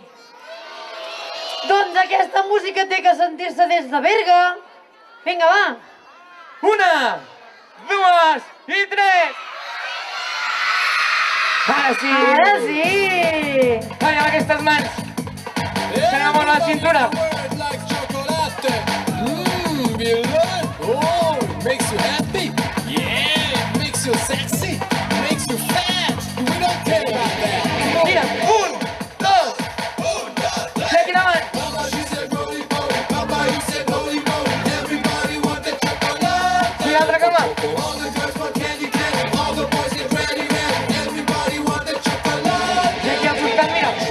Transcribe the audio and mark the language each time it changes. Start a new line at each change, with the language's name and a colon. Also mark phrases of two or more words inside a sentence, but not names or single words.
Catalan: Doncs aquesta música té que sentir-se des de Berga. Vinga, va. 1, 2 i 3. Ara sí. Ara sí. Aviam aquestes mans. Anem a moure la cintura.
English: Oh, makes you happy? Yeah, makes you sexy, makes you fat. We don't care about that.
Catalan: Mira, 1, 2. Aquí davant. I l'altra cama. I aquí al costat, mira.